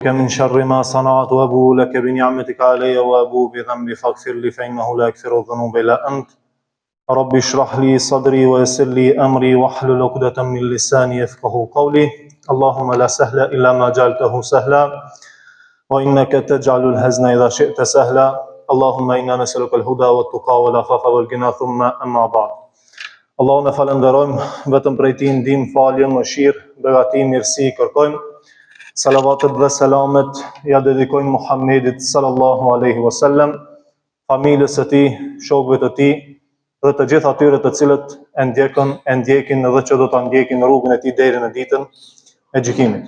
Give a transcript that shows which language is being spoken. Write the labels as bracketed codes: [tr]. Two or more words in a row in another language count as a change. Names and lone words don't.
[ar] من شر ما صنعت وأبوء لك بنعمتك علي وأبوء بذنبي فاغفر لي فإنه لا يغفر الذنوب إلا أنت رب اشرح لي صدري ويسر لي أمري واحلل عقدة من لساني يفقهوا قولي اللهم لا سهل إلا ما جعلته سهلا وإنك تجعل الحزن إذا شئت سهلا اللهم إنا نسألك الهدى والتقى والعفاف والغنى ثم أما بعد. [sq] Allahun e falenderojmë, vetëm prej Tij ndihmë, falje, mëshirë, begati, mirësi kërkojmë. Salavatet dhe selamet ja dedikojmë Muhammedit [ar] صلى الله عليه وسلم, [sq] familjes së tij, shokëve të tij dhe të gjithë atyre të cilët e ndjekin dhe që do ta ndjekin rrugën e tij deri në ditën e gjykimit.